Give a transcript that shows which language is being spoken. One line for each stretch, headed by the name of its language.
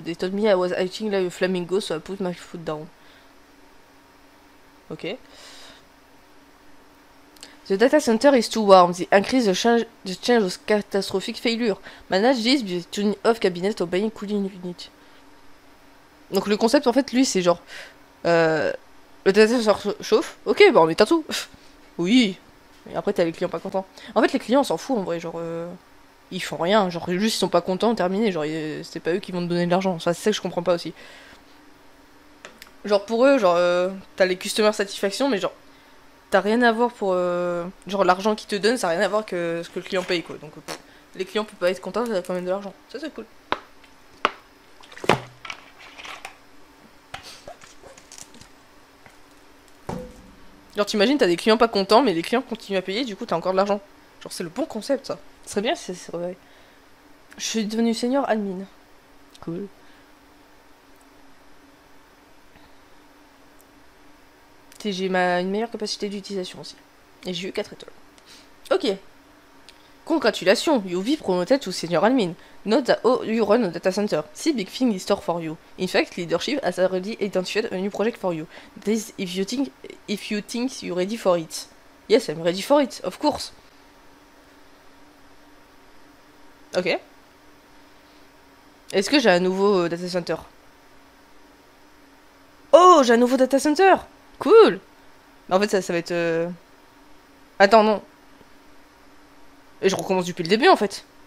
English: They told me I was acting like a flamingo, so I put my foot down. Ok. The data center is too warm. The increase the change was catastrophic failure. Manage this by turning off cabinet or buying cooling unit.
French: Donc le concept en fait lui c'est genre le data center chauffe. Ok bah on met tout. Oui. Et après t'as les clients pas contents. En fait les clients on s'en fout en vrai genre ils font rien genre juste ils sont pas contents terminé genre c'est pas eux qui vont te donner de l'argent. Ça c'est ça que je comprends pas aussi. Genre pour eux genre t'as les
English: customer satisfaction
French: mais genre t'as rien à voir pour genre l'argent qu'ils te donnent ça a rien à voir que ce que le client paye quoi donc les clients peuvent pas être contents ça a quand même de l'argent ça c'est cool. Genre t'imagines t'as des clients pas contents mais les clients continuent à payer du coup t'as encore de l'argent genre c'est le bon concept ça ce serait bien si c'est vrai. Je suis devenu senior admin cool. J'ai une meilleure capacité d'utilisation aussi et j'ai eu 4 étoiles. Ok.
English: Congratulations, you be promoted to senior admin. Note that you run a data center. See big thing in store for you. In fact, leadership has already identified a new project for you. This if you think you're ready for it. Yes, I'm ready for it, of course. Ok.
French: Est-ce que j'ai un nouveau data center? Oh, j'ai un nouveau data center. Cool. En fait, ça va être... Attends, non. Et je recommence depuis le début, en fait.